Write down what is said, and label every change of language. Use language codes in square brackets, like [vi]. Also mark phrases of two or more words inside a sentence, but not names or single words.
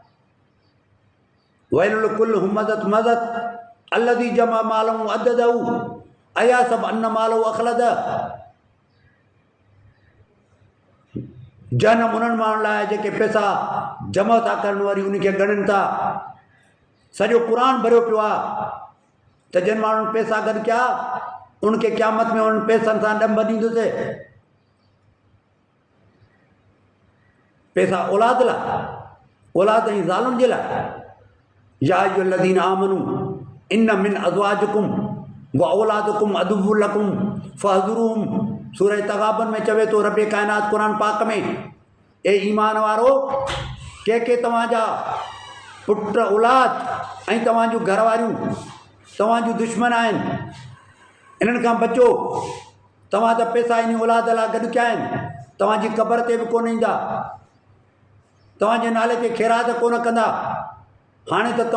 [ar] ويل لكل همزة لمزة الذي جمع ماله عدده أيحسب أن ماله أخلده, [sd] जनम उन्हनि माण्हुनि लाइ जेके पैसा जमा था करण वरी उनखे ॻणनि था, सॼो क़ुरान भरियो पियो आहे त जिन माण्हुनि पैसा गॾु कया उनखे क़यामत में उन्हनि पैसनि सां ॾंभ ॾींदुसि, पैसा औलाद लाइ, औलाद ऐं ज़ालुनि जे लाइ, [ar] يا أيها الذين آمنوا إن من أزواجكم وأولادكم عدوا لكم فاحذروهم, [sd] सूरह तग़ाबन में चवे थो रब कायनात क़ुरान पाक में, ए ईमान वारो, के तव्हांजा पुट औलाद ऐं तव्हांजूं घरवारियूं तव्हांजूं दुश्मन आहिनि, इन्हनि खां बचो, तव्हां त पैसा इन औलाद लाइ गॾु कया आहिनि, तव्हांजी क़बर ते बि कोन ईंदा, तव्हांजे नाले ते ख़ैरात कोन कंदा, हाणे त